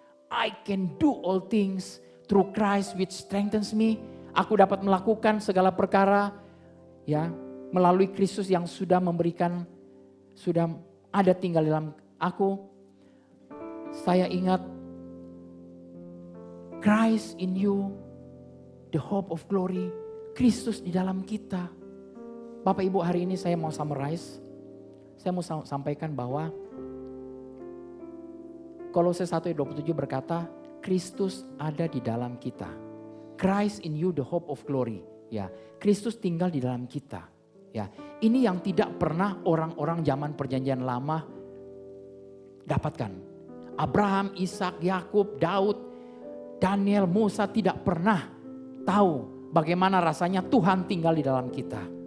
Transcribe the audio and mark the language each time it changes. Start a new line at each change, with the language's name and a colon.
English: I can do all things through Christ which strengthens me.
Indonesian: Aku dapat melakukan segala perkara ya melalui Kristus yang sudah memberikan, sudah ada tinggal dalam aku. Saya ingat
English: Christ in you, the hope of glory.
Indonesian: Kristus di dalam kita. Bapak Ibu, hari ini saya mau summarize. Saya mau sampaikan bahwa Kolose 1:27 berkata, Kristus ada di dalam kita.
English: Christ in you, the hope of glory.
Indonesian: Ya, Kristus tinggal di dalam kita. Ya, ini yang tidak pernah orang-orang zaman perjanjian lama dapatkan. Abraham, Ishak, Yakub, Daud, Daniel, Musa tidak pernah tahu bagaimana rasanya Tuhan tinggal di dalam kita.